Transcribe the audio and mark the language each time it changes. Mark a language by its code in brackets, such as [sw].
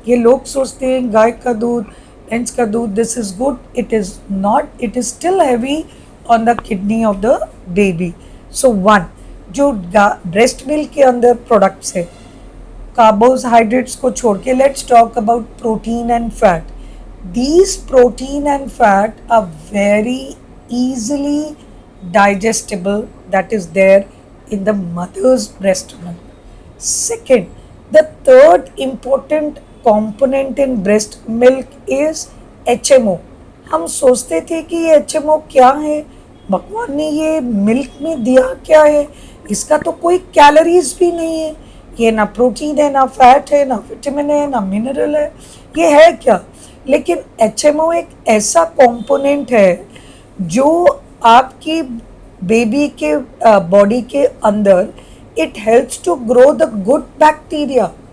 [en] ये लोग सोचते हैं गाय का दूध, भैंस का दूध, this is good, it is not, it is still heavy on the kidney of the baby. So one, जो ब्रेस्ट मिल्क के अंदर प्रोडक्ट्स है, कार्बोहाइड्रेट्स को छोड़ के let's talk about protein and fat. These protein and fat are very easily digestible, that is there in the mother's breast milk. Second, the third important component in breast milk is HMO. [hi] हम सोचते थे कि ये HMO क्या है, भगवान ने ये मिल्क में दिया क्या है, इसका तो कोई कैलोरीज भी नहीं है, ये ना प्रोटीन है, ना फैट है, ना विटामिन है, ना मिनरल है, ये है क्या। लेकिन HMO एक ऐसा कंपोनेंट है जो आपकी बेबी के बॉडी के अंदर it helps to grow the good bacteria.